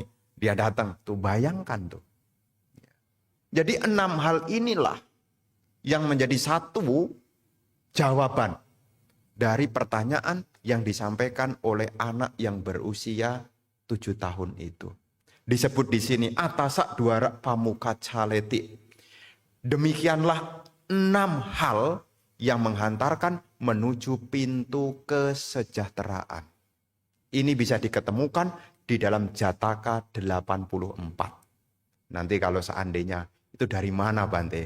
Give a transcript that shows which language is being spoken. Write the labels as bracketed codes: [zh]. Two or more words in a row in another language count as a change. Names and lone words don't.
[id] Dia datang. Tuh bayangkan tuh. Jadi 6 hal inilah yang menjadi satu jawaban dari pertanyaan yang disampaikan oleh anak yang berusia 7 tahun itu. Disebut di sini [pi] atasak duara pamuka caleti. [id] Demikianlah 6 hal yang menghantarkan menuju pintu kesejahteraan. Ini bisa diketemukan di dalam Jataka 84. Nanti kalau seandainya itu dari mana Bante?